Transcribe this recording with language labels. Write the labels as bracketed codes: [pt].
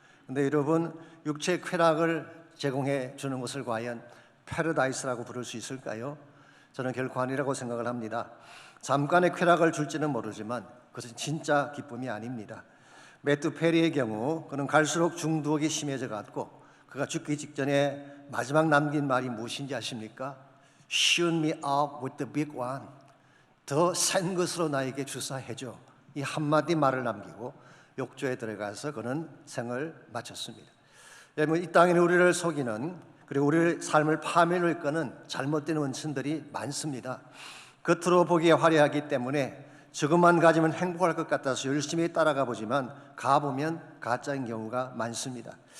[ko] 그런데 여러분, 육체 쾌락을 제공해 주는 것을 과연 패러다이스라고 부를 수 있을까요? 저는 결코 아니라고 생각을 합니다. 잠깐의 쾌락을 줄지는 모르지만 그것은 진짜 기쁨이 아닙니다. 매튜 페리의 경우 그는 갈수록 중독이 심해져 갔고 그가 죽기 직전에 마지막 남긴 말이 무엇인지 아십니까? [en] Shoot me up with the big one. [ko] 더 센 것으로 나에게 주사해줘. 이 한마디 말을 남기고 욕조에 들어가서 그는 생을 마쳤습니다. 여러분, 이 땅에는 우리를 속이는 그리고 우리의 삶을 파멸로 이끄는 잘못된 원천들이 많습니다. 겉으로 보기에 화려하기 때문에 저것만 가지면 행복할 것 같아서 열심히 따라가 보지만 가보면 가짜인 경우가 많습니다.